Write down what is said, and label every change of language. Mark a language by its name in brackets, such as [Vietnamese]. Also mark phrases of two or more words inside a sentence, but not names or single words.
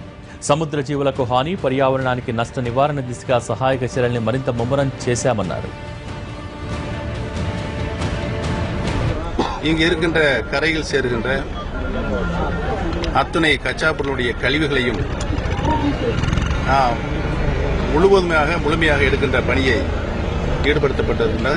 [Telugu] సముద్ర జీవులకు హాని, పర్యావరణానికి నష్ట నివారణ దిశగా సహాయక చర్యల్ని మరింత ముమ్మరం చేశామన్నారు. [Tamil] இங்கு இருக்கின்ற கரையில் சேருகின்ற அத்துணை கச்சாப்பொருளுடைய கழிவுகளையும் முழுமையாக எடுக்கின்ற பணியை ஈடுபடுத்தப்பட்டிருக்கிறது.